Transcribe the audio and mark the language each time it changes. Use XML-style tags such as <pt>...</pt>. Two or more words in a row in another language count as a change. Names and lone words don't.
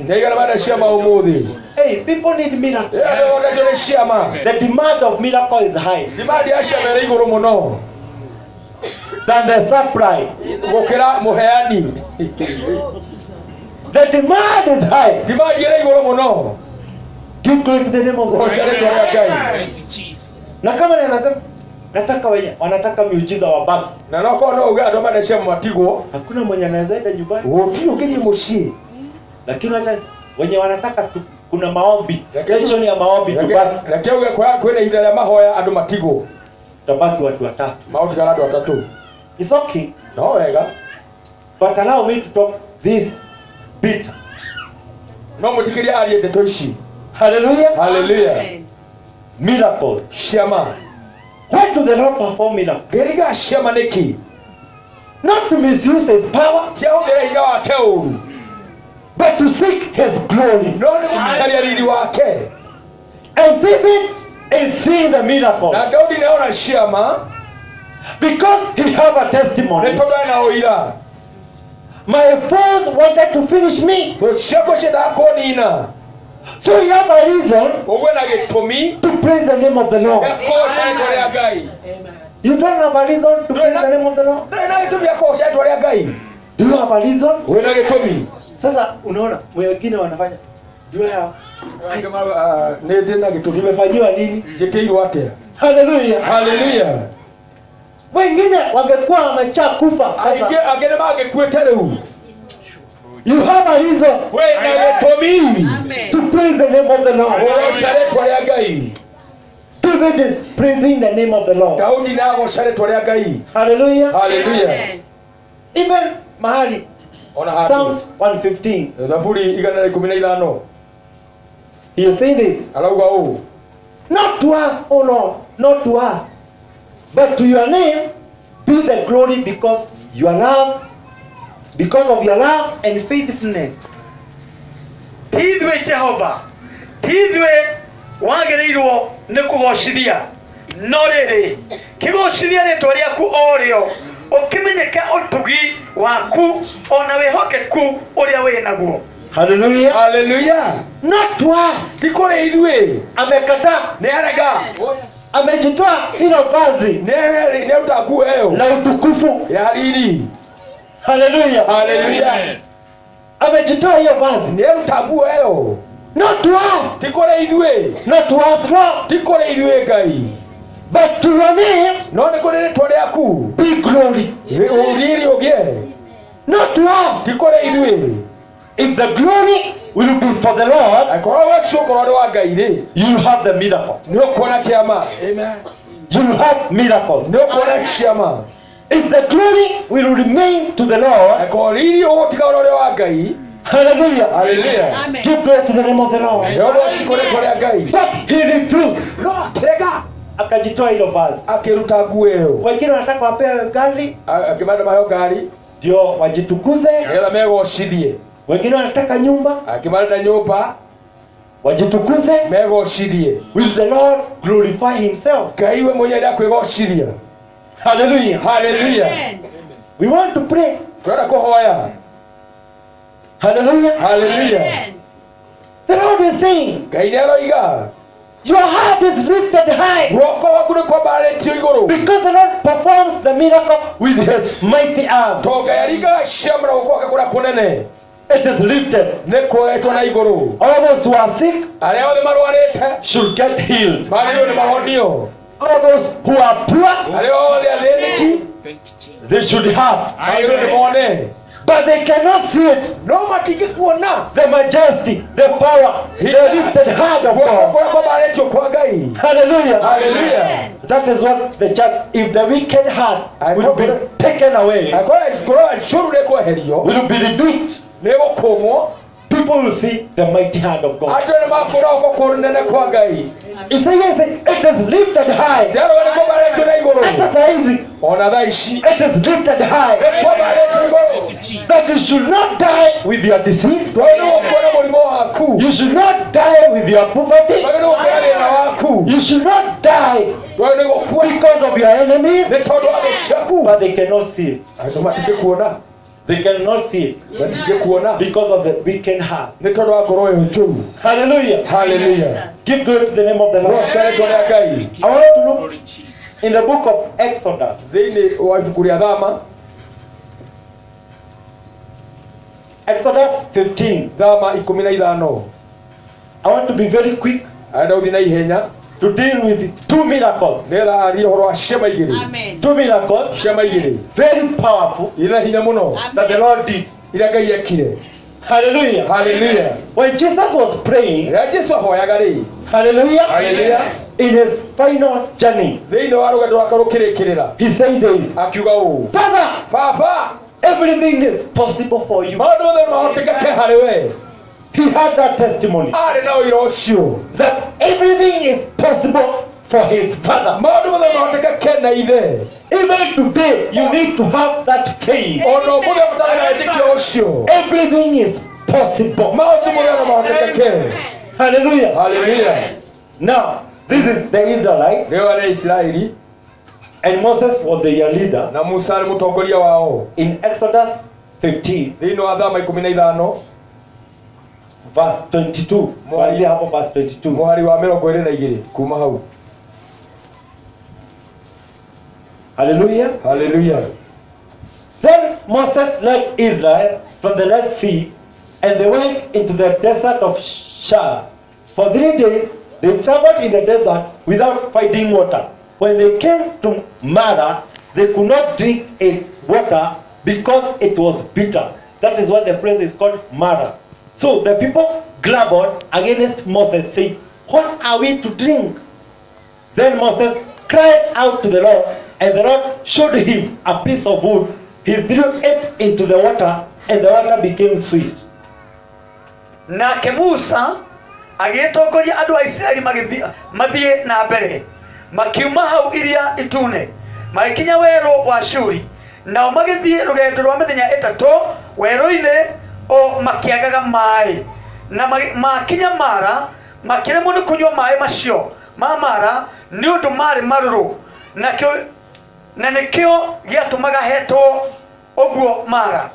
<en>Hey, people need miracles. The demand of miracle is high than the supply. The demand is high. Give glory to the name of God.</en> <sw>Na kama nasema nataka wenye wanataka miujiza wa baki. Hakuna mwenye anaweza enda nyumbani. Lakini hata wenye wanataka kuna maombi. Session ya maombi tubaki. Tabaki watu watatu.</sw> <en>It's okay. But allow me to talk this bit.</en> <ki>no mutikiria ari ndeto ici.</ki> <en>Hallelujah.</en> <ki>Hallelujah.</ki> <en>Amen. Miracles.</en> <ki>Ciama.</ki> <en>Why do the Lord perform miracles?</en> <ki>Geriga ciama niki.</ki> <en>Not to misuse his power,</en> <ki>Ciahũthĩra hinya wake ũũru.</ki> <en>but to seek his glory.</en> <ki>No nĩ gũcaria riri wake.</ki> <en>And David is seeing the miracle</en> <ki>Na Daudi nĩona ciama</ki> <en>because he have a</en> <ki>nĩ</ki> <en>testimony.</en> <ki>tondũ ena ũira.</ki> <en>My foes wanted to finish me,</en> <ki>Thũ ciakwa ciendaga kũnina.</ki> <en>so he have a reason</en> <ki>Ũguo na gĩtũmi</ki> <en>to praise the name of the Lord.</en> <ki>gĩa kũgoca rĩĩtwa rĩa Ngai.</ki> <en>You don't have a reason to praise the name of the Lord.</en> <ki>Ndũrĩ na gĩtũmi gĩa kũgoca rĩĩtwa rĩa Ngai.</ki> <en>Do you have a reason?</en> <ki>Wĩna gĩtũmi.</ki> <sw>Sasa unaona wengine wanafanya,</sw> <en>do you have,</en> <ki>Nĩ ndĩ na gĩtũmi.</ki> <sw>nimefanyiwa nini?</sw> <ki>Njĩkĩirwo atĩa?</ki> <en>Hallelujah.</en> <ki>Hallelujah.</ki> <sw>Wengine wangekuwa wamecha kufa. Sasa</sw> <ki>Angĩ nĩ mangĩkuĩte rĩu.</ki> <en>you have a reason</en> <ki>Wĩna gĩtũmi</ki> <en>Amen. to praise the name of the Lord.</en> <ki>kũgoca rĩĩtwa rĩa Ngai.</ki> <en>David is praising the name of the Lord.</en> <ki>Daudi nĩagoca rĩĩtwa rĩa Ngai.</ki> <en>Hallelujah.</en> <ki>Hallelujah.</ki> <en>Amen.</en> <sw>Even mahali</sw> <ki>Ona handũ.</ki> <en>Psalms 115,</en> <ki>Zaburi 115.</ki> <en>he is saying this.</en> <ki>Arauga ũũ.</ki> <en>Not to us, oh Lord, not to us, but to your name be the glory because your love, because of your love and faithfulness.</en> <ki>ti ithuĩ Jehova, ti ithuĩ wagĩrĩirwo nĩ kũgocithia, no rĩrĩ kĩgocithia rĩĩtwa rĩaku o rĩo, ũkĩmenyeke ũtugi waku ona wĩhokeku ũrĩa wĩ naguo.</ki> <en>Hallelujah.</en> <ki>Hallelujah.</ki> <en>Not to us.</en> <ki>Ti kũrĩ ithuĩ.</ki> <sw>Amekataa,</sw> <ki>Nĩarega.</ki> <sw>amejitoa hilo vazi</sw> <ki>Nĩaruta nguo ĩyo</ki> <sw>la utukufu.</sw> <ki>ya riri.</ki> <en>Hallelujah.</en> <ki>Hallelujah.</ki> <sw>Amejitoa hiyo vazi.</sw> <ki>Nĩaruta nguo ĩyo.</ki> <en>Not to us.</en> <ki>Ti kũrĩ ithuĩ.</ki> <en>Not to us, Lord,</en> <ki>Ti kũrĩ ithuĩ Ngai.</ki> <en>but to your name</en> <ki>No nĩ kũrĩ rĩĩtwa rĩaku.</ki> <en>be glory.</en> <ki>Riri ũgĩe.</ki> <en>Not to us.</en> <ki>Ti kũrĩ ithuĩ.</ki> <en>If the glory will be for the Lord,</en> <ki>Akorwo ũcio ũkorwo nĩ wa Ngai rĩ.</ki> <en>you have the miracle.</en> <ki>Nĩ ũkuona kĩama.</ki> <en>Amen. You have miracles.</en> <ki>Nĩ ũkuona ciama.</ki> <en>If the glory will remain to the Lord,</en> <ki>Akorwo riri ũgũtiga ũrĩa wa Ngai.</ki> <en>hallelujah,</en> <ki>Hallelujah.</ki> <en>Amen. give glory to the name of the Lord.</en> <ki>Yehova ũcikũ rĩĩtwa rĩa Ngai.</ki> <en>But he refused.</en> <ki>No akĩrega.</ki> <sw>Akajitoa hilo vazi.</sw> <ki>Akĩruta nguo ĩyo.</ki> <sw>Wengine wanataka wapewe gari</sw> <ki>Akĩmanda maheo ngari.</ki> <sw>ndio wajitukuze,</sw> <ki>Nĩgetha megocithie.</ki> <sw>wengine wanataka nyumba</sw> <ki>Akĩmanda nyũmba.</ki> <sw>wajitukuze.</sw> <ki>Megocithie.</ki> <en>Will the Lord glorify himself?</en> <ki>Ngai we mwenyewe ndakwĩgocithia.</ki> <en>Hallelujah.</en> <ki>Hallelujah.</ki> <en>Amen. We want to pray.</en> <ki>Twenda kũhoya.</ki> <en>Hallelujah.</en> <ki>Hallelujah.</ki> <en>Amen. The Lord is saying,</en> <ki>Ngai nĩaroiga.</ki> <en>your heart is lifted high</en> <ki>Guoko gwaku nĩ kwambarĩtio igũrũ.</ki> <en>because the Lord performs the miracle with his mighty arm.</en> <ki>To Ngai aringaga ciama na guoko gwake kũrĩa kũnene.</ki> <en>It is lifted.</en> <ki>Nĩ kuoetwo na igũrũ.</ki> <en>All those who are sick</en> <ki>Arĩa othe marwarĩte</ki> <en>should get healed.</en> <ki>magĩrĩirwo nĩ mahonio.</ki> <en>All those who are poor,</en> <ki>Arĩa othe athĩnĩki</ki> <en>they should have.</en> <ki>magĩrĩirwo nĩ mone.</ki> <en>But they cannot see it.</en> <ki>No matingĩkuona.</ki> <en>The majesty, the power, the lifted hand of</en> <ki>Guoko</ki> <en>God.</en> <ki>kũrĩa kwambarĩtio kwa Ngai.</ki> <en>Hallelujah.</en> <ki>Hallelujah.</ki> <en>Amen. That is what the church, if the wicked heart will be taken away,</en> <ki>Akorwo icũru rĩkweherio.</ki> <en>will be rebuked,</en> <ki>Nĩ gũkũmwo.</ki> <en>people will see the mighty hand of God.</en> <ki>Andũ nĩ makũra guoko kũnene kwa Ngai.</ki> <en>Isaiah said, it is lifted high.</en> <ki>Ciarwo nĩ kwambarĩtio na igũrũ.</ki> <sw>Hata saa hizi,</sw> <ki>Ona thaa ici</ki> <en>it is lifted high.</en> <ki>nĩ kwambarĩtio igũrũ.</ki> <en>That you should not die with your disease.</en> <ki>Twagĩrĩirwo nĩ gũkuona mũrimũ waku.</ki> <en>You should not die with your poverty.</en> <ki>Twagĩrĩirwo nĩ gũkuona thĩna waku.</ki> <en>You should not die</en> <ki>Twagĩrĩirwo nĩ gũkua</ki> <en>because of your enemies.</en> <ki>nĩ tondũ wa thũ ciaku.</ki> <en>But they cannot see it.</en> <ki>Acio matingĩkuona.</ki> <en>They cannot see it</en> <ki>Matingĩkuona</ki> <en>because of the wicked heart.</en> <ki>nĩ tondũ wa ngoro ĩyo njũru.</ki> <en>Hallelujah.</en> <ki>Hallelujah.</ki> <en>Give glory to the name of the Lord.</en> <ki>Roca rĩtwa rĩa Ngai.</ki> <en>I want to look in the book of Exodus.</en> <ki>Thĩinĩ wa ibuku rĩa Thama.</ki> <en>Exodus 15.</en> <ki>Thama 15.</ki> <en>I want to be very quick</en> <ki>Arenda gũthiĩ na ihenya</ki> <en>to deal with two miracles.</en> <ki>nĩgetha arie ũhoro wa ciama igĩrĩ.</ki> <en>Amen. Two miracles,</en> <ki>Ciama igĩrĩ</ki> <en>very powerful,</en> <ki>irĩ na hinya mũno</ki> <en>that the Lord did.</en> <ki>iria Ngai ekire.</ki> <en>Hallelujah.</en> <ki>Hallelujah.</ki> <en>When Jesus was praying,</en> <ki>Rĩrĩa Jesũ ahoyaga rĩ,</ki> <en>hallelujah,</en> <ki>Hallelujah.</ki> <en>in his final journey,</en> <ki>thĩinĩ wa rũgendo rwake rũkĩrĩkĩrĩra</ki> <en>he said this,</en> <ki>akiuga ũũ:</ki> <en>Father,</en> <ki>Baba,</ki> <en>everything is possible for you.</en> <ki>maũndũ othe no mahotekeke harĩ we.</ki> <en>he had that testimony</en> <ki>arĩ na ũira ũcio</ki> <en>that everything is possible for his father.</en> <ki>maũndũ mothe mahotekeke na ithe.</ki> <en>Even today, you need to have that faith.</en> <ki>ona ũmũthĩ ũbataraga wĩtĩkio ũcio.</ki> <en>Everything is possible.</en> <ki>maũndũ mothe mahotekeke.</ki> <en>Hallelujah.</en> <ki>Hallelujah.</ki> <en>Now, this is the Israelites,</en> <ki>rĩo arĩ Isiraeli</ki> <en>and Moses was their leader.</en> <ki>na Musa arĩ mũtongoria wao.</ki> <en>In Exodus 15,</en> <ki>thĩinĩ wa Thama 15</ki> <en>verse 22.</en> <sw>Kuanzia hapo verse 22.</sw> <ki>mũhari wa 22 kuma hau.</ki> <en>Hallelujah.</en> <ki>Hallelujah.</ki> <en>Then Moses led Israel from the Red Sea, and they went into the desert of Shur. For 3 days, they traveled in the desert without finding water. When they came to Mara, they could not drink its water because it was bitter. That is why the place is called Mara. So the people grumbled against Moses, saying, "What are we to drink?" Then Moses cried out to the Lord, and the Lord showed him a piece of wood. He threw it into the water, and the water became sweet.</en> <ki>Nake Musa agĩtongoria andũ a Isiraeli mathiĩ na mbere makiuma hau iria itune magĩkinya werũ wa Shuri, nao magĩthiĩ rũgendo rwa mĩthenya ĩtatũ werũ-inĩ o makĩagaga maĩ, na makinya Mara makĩremwo nĩ kũnyua maĩ macio ma Mara nĩ ũndũ marĩ marũrũ, na nĩkĩo gĩatũmaga hetwo ũguo Mara.</ki>